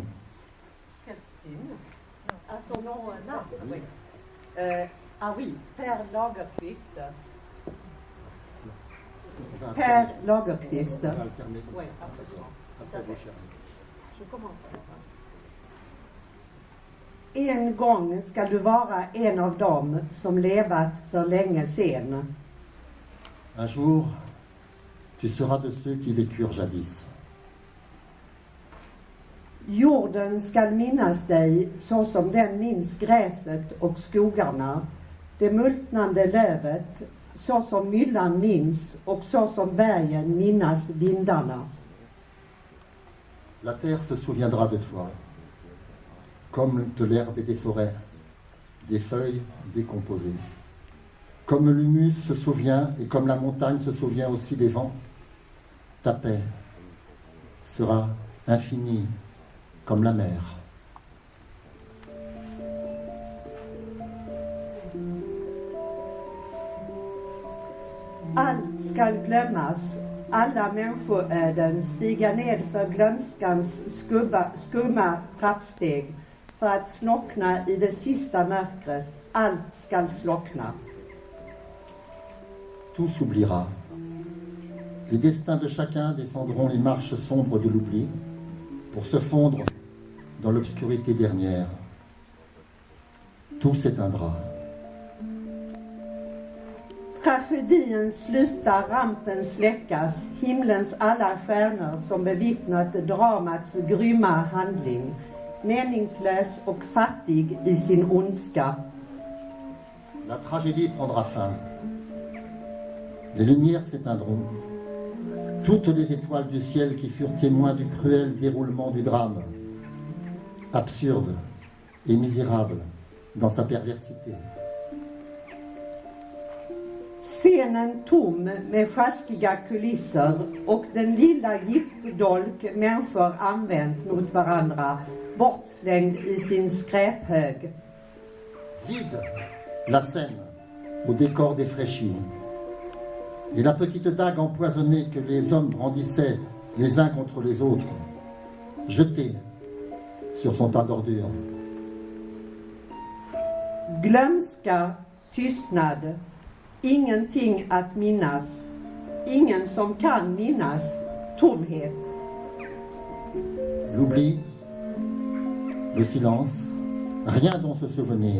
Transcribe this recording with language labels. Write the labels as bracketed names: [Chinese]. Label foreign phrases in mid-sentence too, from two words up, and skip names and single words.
[French] Kerstin. À son nom, là. Oui. Ah oui, Per Lagerkvist. Per Lagerkvist. On va alterner comme Oui, ça. absolument. Après, vous cherchez. Je commence par ça. [Swedish] En gång ska du vara en av dem som levat för länge sen. [French] Un jour, tu seras de ceux qui vécurent jadis. [Swedish] Jorden skall minnas dig så som den minns gräset och skogarna, det multnande lövet, så som myllan minns och så som bergen minnas vindarna. [French] La terre se souviendra de toi, comme de l'herbe et des forêts, des feuilles décomposées. Comme l'humus se souvient et comme la montagne se souvient aussi des vents, ta paix sera infinie comme la mer. [Swedish] Allt skall glömmas, alla människoöden stiga ned för glömskans skumma trappsteg för att slockna i det sista mörkret. Allt skall slockna. [French] Tout s'oubliera. Les destins de chacun descendront les marches sombres de l'oubli pour se fondre dans l'obscurité dernière. Tout s'éteindra. [Swedish] Tragedin slutar, rampen släckas, himlens alla stjärnor som bevittnat dramats grymma handling, meningslös och fattig i sin ondska. [French] La tragédie prendra fin. Les lumières s'éteindront. Toutes les étoiles du ciel qui furent témoins du cruel déroulement du drame, absurde et misérable dans sa perversité. [Swedish] Scenen tom med sjaskiga kulisser och den lilla giftdolk människor använt mot varandra, bortslängd i sin skräphög. [French] Vide la scène au décor défraîchi. Et la petite dague empoisonnée que les hommes brandissaient les uns contre les autres, jetée sur son tas d'ordures. [Swedish] Glömska, tystnad, ingenting att minnas, ingen som kan minnas, tomhet. [French] L'oubli, le silence, rien dont se souvenir.